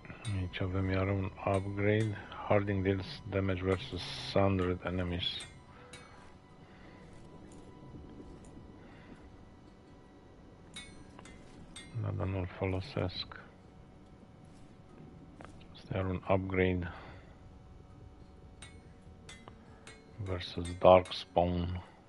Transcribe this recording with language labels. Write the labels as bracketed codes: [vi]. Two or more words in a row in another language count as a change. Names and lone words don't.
[ro] Aici avem iar un upgrade. [en] Hardening deals damage versus sundered enemies. [ro] Da, dar nu-l folosesc. Asta iar un upgrade. [en] Versus Darkspawn.